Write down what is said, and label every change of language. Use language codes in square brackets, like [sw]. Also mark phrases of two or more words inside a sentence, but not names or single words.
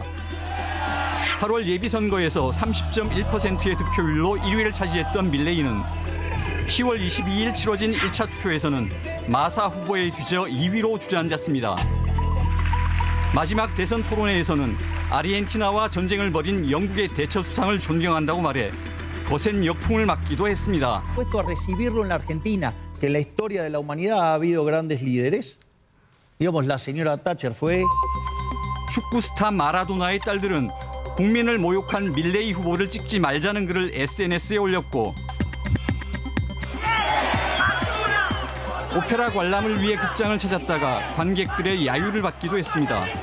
[ko] 8월 예비선거에서 30.1%의 득표율로 1위를 차지했던 밀레이는 10월 22일 치러진 1차 투표에서는 마사 후보에 뒤져 2위로 주저앉았습니다. 마지막 대선 토론회에서는 아르헨티나와 전쟁을 벌인 영국의 대처 수상을 존경한다고 말해 거센 역풍을 맞기도 했습니다. [es] Puesto a recibirlo en la Argentina, que en la historia de la humanidad ha habido grandes líderes. Digamos, la señora Thatcher fue. [ko] 축구 스타 마라도나의 딸들은 국민을 모욕한 밀레이 후보를 찍지 말자는 글을 SNS에 올렸고 오페라 관람을 위해 극장을 찾았다가 관객들의 야유를 받기도 했습니다.